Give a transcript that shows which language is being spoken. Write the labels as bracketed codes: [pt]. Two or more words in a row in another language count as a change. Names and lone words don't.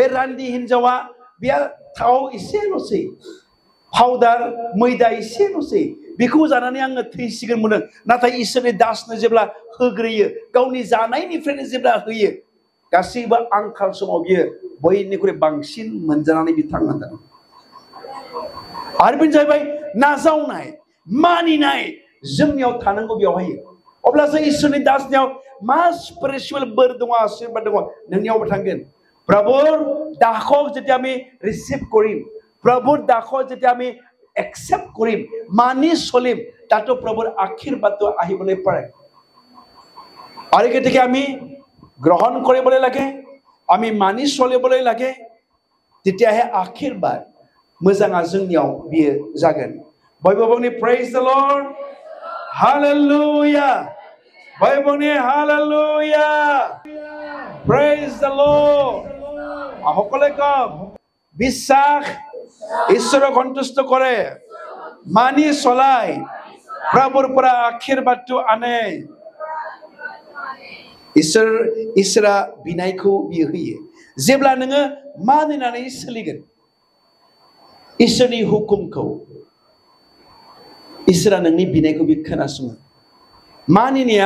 [brx] रान्दि हिनजावा बेहा थाव एसेल'सै पाउडार मैदा एसेल'सै बेखौ जानानै आङो थैसिगोन मोनो नाथाय इसोरनि दासनो जेब्ला होग्रोयो गावनि जानायनिफ्रायनो जेब्ला होयो गासैबो आंखाल समाव बियो बयनिख्रुइ बांसिन मोनजानानै बिथांमोना दं आरो बेनो जाहैबाय नाजावनाय मानिनाय जोंनियाव थानांगौ बेवहाय अब्लासो इसोरनि दासनियाव मा स्पिरिचुवेल बोर दङ आशीर्बाद दङ नोंनियावबो थांगोन [as] প্ৰভুৰ দাসক যেতিয়া আমি ৰিচিভ কৰিম প্ৰভুৰ দাসক যেতিয়া আমি একচেপ্ট কৰিম মানি চলিম তাতো প্ৰভুৰ আশীৰ্বাদটো আহিবলৈ পাৰে আৰু গতিকে আমি গ্ৰহণ কৰিবলৈ লাগে আমি মানি চলিবলৈ লাগে তেতিয়াহে আশীৰ্বাদ [brx] मोजाङा जोंनियाव बियो जागोन बयबो बुंनि [en] praise the Lord [brx] हालेलुया बयबो बुंनि [en] hallelujah praise the Lord [as] সকলে কওক বিশ্বাস ঈশ্বৰক সন্তুষ্ট কৰে মানি চলাই প্ৰভুৰ পৰা আশীৰ্বাদটো আনে [brx] इसोरा बिनायखौ बियो होयो जेब्ला नोङो मानिनानै सोलिगोन इसोरनि हुकुमखौ इसोरा नोंनि बिनायखौ बि खोनासङो मानिनाया